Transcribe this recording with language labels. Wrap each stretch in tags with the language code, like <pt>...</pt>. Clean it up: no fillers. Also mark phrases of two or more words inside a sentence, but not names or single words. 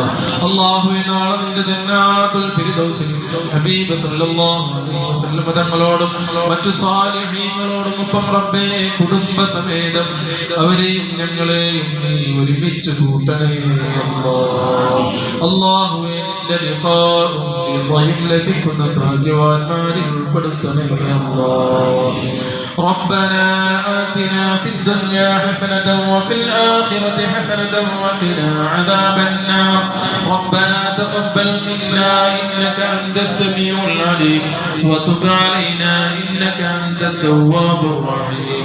<ml>അല്ലാഹുവേ നാളെ നിന്റെ ജന്നാത്തുൽ ഫിർദൗസിൽ ഹബീബ്</ml> <ar>صلى الله عليه وسلم</ar> <ml>തങ്ങളോടും മറ്റു സാലിഹീങ്ങളോടും ഒപ്പം റബ്ബേ കുടുംബസമേതം അവരെയും ഞങ്ങളെയും നീ ഒരുമിച്ച് കൂട്ടണേ അല്ലാഹ്. അല്ലാഹുവേ നിന്റെ റിളായും ലഭിക്കുന്ന ഭാഗ്യവാന്മാരിൽ ഉൾപ്പെടുത്തണേ അല്ലാഹ്.</ml> <ar>ربنا آتنا في الدنيا حسنة وفي الآخرة حسنة وقنا عذاب النار. ربنا تقبل منا إنك أنت السميع العليم وتب علينا إنك أنت التواب الرحيم.</ar>